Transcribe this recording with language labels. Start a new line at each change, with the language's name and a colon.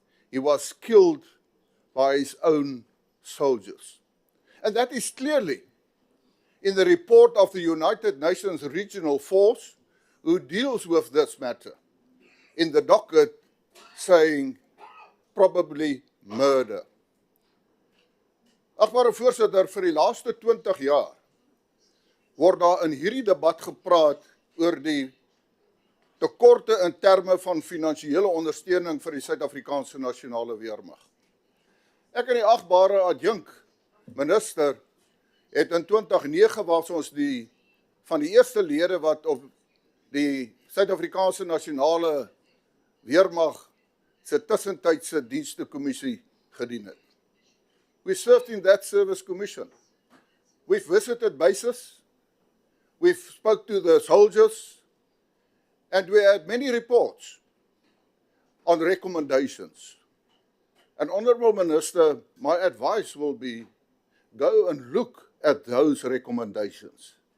English: He was killed by his own soldiers. And that is clearly in the report of the United Nations Regional Force, who deals with this matter, in the docket saying probably murder.
Afrikaans: Agbare voorsitter, vir die laaste 20 jaar word daar in hierdie debat gepraat oor die tekorte in terme van finansiële ondersteuning vir die Suid-Afrikaanse nasionale weermag. Ek en die agbare adjunk minister het in 2009 was ons van die eerste lede wat op die Suid-Afrikaanse nasionale weermag se tussentydse dienstekommissie gedien het.
English: We served in that service commission. We've visited bases. We've spoke to the soldiers, and we had many reports on recommendations. And Honourable Minister, my advice will be, go and look at those recommendations.